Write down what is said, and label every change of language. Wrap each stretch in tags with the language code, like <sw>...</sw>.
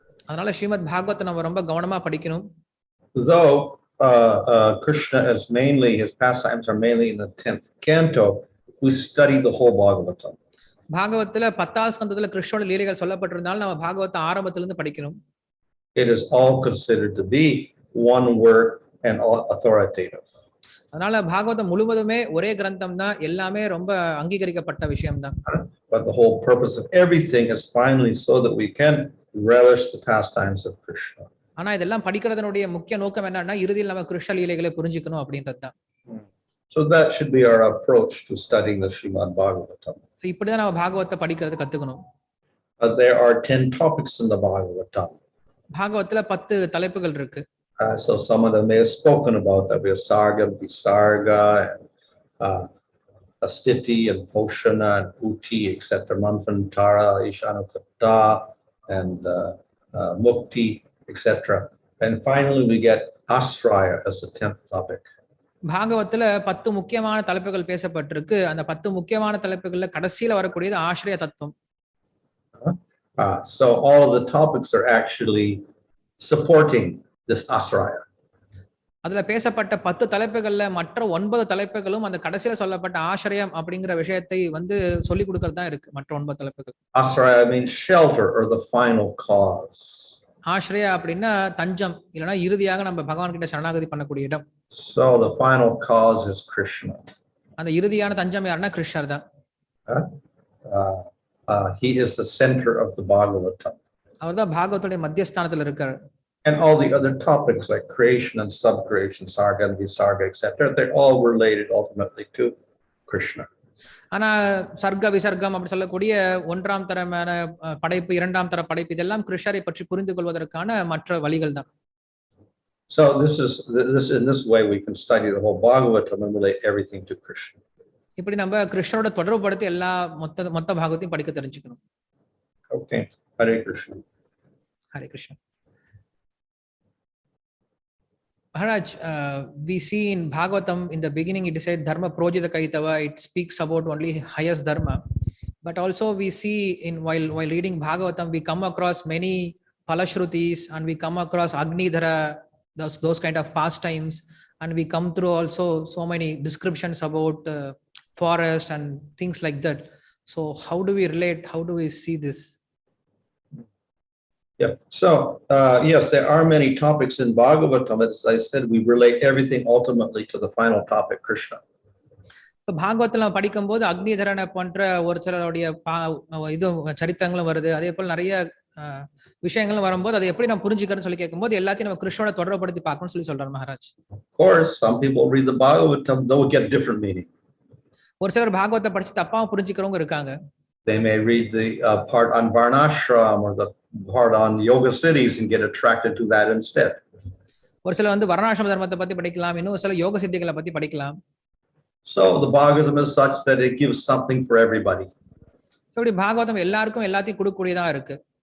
<ta>அதனால ஸ்ரீமத் பாகவத்தை நம்ம ரொம்ப கவனமா படிக்கணும்.</ta> <en>Though Krishna is mainly, his pastimes are mainly in the 10th canto, we study the whole Bhagavatam.</en> <ta>பாகவத்துல 10வது ஸ்கந்தத்துல கிருஷ்ணோட லீலைகள் சொல்லப்பட்டிருந்தாலும் நம்ம பாகவத்தை ஆரம்பத்துல இருந்து படிக்கணும்.</ta> <en>It is all considered to be one word and all authoritative.</en> <ta>அதனால பாகவதம் முழுவதுமே ஒரே கிரந்தம் தான், எல்லாமே ரொம்ப அங்கீகரிக்கப்பட்ட விஷயம் தான்.</ta> <en>But the whole purpose of everything is finally so that we can relish the pastimes of Krishna.</en> <ta>ஆனா இதெல்லாம் படிக்கிறதனுடைய முக்கிய நோக்கம் என்னன்னா இறுதியில் நம்ம கிருஷ்ண லீலைகளை புரிஞ்சுக்கணும் அப்படின்றதுதான்.</ta> <en>So that should be our approach to studying the Srimad Bhagavatam.</en> <ta>So இப்படிதான் நம்ம பாகவத்தை படிக்கிறது கத்துக்கணும்.</ta> <en>There are 10 topics in the Bhagavatam.</en> <ta>பாகவத்துல 10 தலைப்புகள் இருக்கு.</ta> <en>So some of them may have spoken about that. We have Sarga, Visarga, and Astiti, and Poshana, and Uti, etc. Manvantara, Ishanukata, and Mukti, etc. And finally we get Asraya as the 10th topic.</en> <ta>பாகவத்துல 10 முக்கியமான தலைப்புகள் பேசப்பட்டிருக்கு. அந்த 10 முக்கியமான தலைப்புகள்ல கடைசியில வரக்கூடியது ஆශ්‍රய தத்துவம்.</ta> <en>So all of the topics are actually supporting this asraya.</en> <ta>அதுல பேசப்பட்ட 10 தலைப்புகள்ல மற்ற 9 தலைப்புகளும் அந்த கடைசியில சொல்லப்பட்ட ஆශ්‍රயம் அப்படிங்கிற விஷயத்தை சொல்லி கொடுக்கறதா இருக்கு. மற்ற 9 தலைப்புகள்.</ta> <en>Asraya means shelter or the final cause.</en> <ta>ஆශ්‍රய அப்படின்னா தஞ்சம், இல்லனா இறுதியாக நம்ம பகவான் கிட்ட சரணாகதி பண்ணக்கூடிய இடம்.</ta> <en>So the final cause is Krishna.</en> <ta>அந்த இறுதியான தஞ்சம் யாருன்னா கிருஷ்ணர் தான்.</ta> <en>He is the center of the Bhagavatam.</en> <ta>அவர்தான் பாகவத்துடைய மத்தியஸ்தானத்துல இருக்கார்.</ta> <en>And all the other topics like creation and subcreation, sarga and visarga, etc., they're all related ultimately to Krishna.</en> <ta>ஆனா சர்க்க விசர்க்கம் அப்படி சொல்லக்கூடிய ஒன்றாம் தரமான படைப்பு, இரண்டாம் தர படைப்பு, இதெல்லாம் கிருஷ்ணரை பற்றி புரிந்து கொள்வதற்கான மற்ற வழிகள் தான்.</ta> <en>So in this way we can study the whole Bhagavatam and relate everything to Krishna.</en> <ta>இப்படி நம்ம கிருஷ்ணரோட தொடர்புபடுத்தி எல்லா மொத்த பாகவத்தையும் படிக்க தெரிஞ்சுக்கணும்.</ta> <en>Okay, Hare Krishna. Hare Krishna. Maharaj, we see in Bhagavatam in the beginning it said dharma projita kaitava, it speaks about only highest dharma, but also we see in while reading Bhagavatam we come across many palashrutis and we come across agnidhara, those kind of pastimes, and we come through also so many descriptions about forest and things like that. So how do we relate, how do we see this? Yeah. So, yes, there are many topics in Bhagavatam. As I said, we relate everything ultimately to the final topic, Krishna.</en> <ta>இப்போ பாகவத்தில் நம்ம படிக்கும்போது அக்னிதரனை போன்ற ஒரு சிலருடைய இது சரித்திரங்களும் வருது. அதே போல் நிறைய விஷயங்களும் வரும்போது அதை எப்படி நம்ம புரிஞ்சுக்கிறேன்னு சொல்லி கேட்கும்போது எல்லாத்தையும் நம்ம கிருஷ்ணோட தொடர்புபடுத்தி பார்க்கணும்னு சொல்லி சொல்றாரு Maharaj.</ta> <en>Of course, some people read the Bhagavatam, they'll get different meaning.</en> <ta>ஒரு சிலர் பாகவத்தை படிச்சு தப்பாவும் புரிஞ்சுக்கிறவங்க இருக்காங்க.</ta> <en>They may read the part on Varnashram or the part on yoga cities and get attracted to that instead.</en> <ta>ஒரு சிலர் வந்து வர்ணாசிரம தர்மத்தை பத்தி படிக்கலாம், இன்னும் ஒரு சில யோக சித்திகளை பத்தி படிக்கலாம்.</ta> <en>So the Bhagavatam is such that it gives something for everybody.</en> <ta>So இப்படி பாகவதம் எல்லாருக்கும் எல்லாத்தையும் கொடுக்கக்கூடியதா இருக்கு.</ta>